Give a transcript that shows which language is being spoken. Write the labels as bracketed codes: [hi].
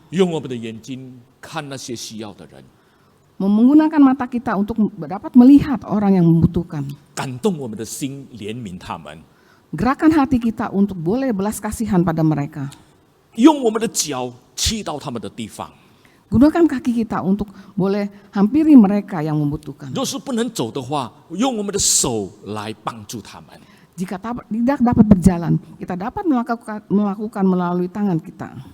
[zh] 用我们的眼睛看那些需要的人， [id] Menggunakan mata kita untuk dapat melihat orang yang membutuhkan. [zh] 感动我们的心，怜悯他们； [id] Gerakan hati kita untuk boleh belas kasihan pada mereka. [zh] 用我们的脚去到他们的地方。 [id] Gunakan kaki kita untuk boleh hampiri mereka yang membutuhkan. [zh] 若是不能走的话，用我们的手来帮助他们。 [id] Jika tidak dapat berjalan, kita dapat melakukan melalui tangan kita.